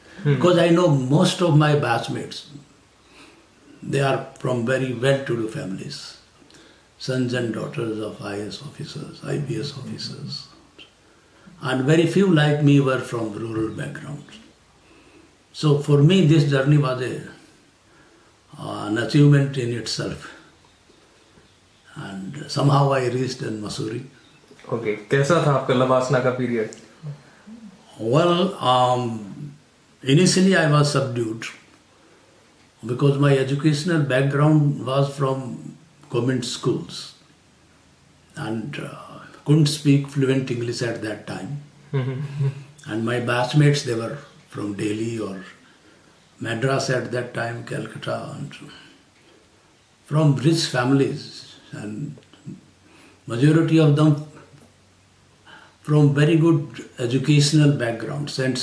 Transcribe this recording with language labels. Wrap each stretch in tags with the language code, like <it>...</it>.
<en>Because I know most of my batchmates, they are from very well-to-do families, sons and daughters of IAS officers, IPS officers. And very few like me were from rural backgrounds. So for me, this journey was an achievement in itself. And somehow I reached in Mussoorie. Okay.</en> <hi>कैसा था आपका लबासना का period?</hi> <en>Well, initially I was subdued because my educational background was from government schools and couldn't speak fluent English at that time. And my batchmates, they were from Delhi or Madras at that time, Calcutta, and from rich families, and majority of them from very good educational background, St.</en>